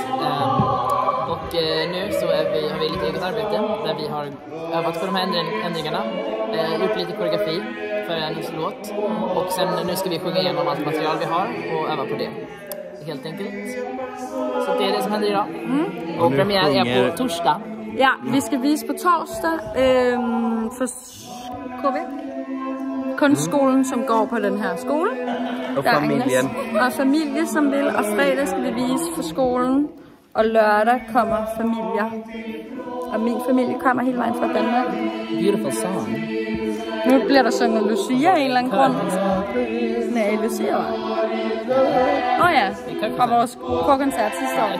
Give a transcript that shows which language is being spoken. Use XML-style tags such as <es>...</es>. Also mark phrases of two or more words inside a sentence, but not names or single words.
<sv>Och nu så har vi lite eget arbete där vi har övat på de här ändringarna. Gjort lite koreografi för en låt. Och sen nu ska vi sjunga igenom allt material vi har och öva på det. Helt enkelt. Så det är det som händer idag. Och premiär är på torsdag.</sv> <da>Ja, vi skal vise på torsdag for KB. Kunstskolen, som går på den her skole.</da> <sv>Och familjen.</sv> <da>Og familie, som vil. Og fredag skal vi vise for skolen. Og lørdag kommer familier. Og min familie kommer hele vejen fra Danmark.</da> <en>Beautiful song.</en> <da>Nu bliver der sunget Lucia af en eller anden grund. Nej, Lucia var. Ja, fra vores korkoncert sidste år.</da>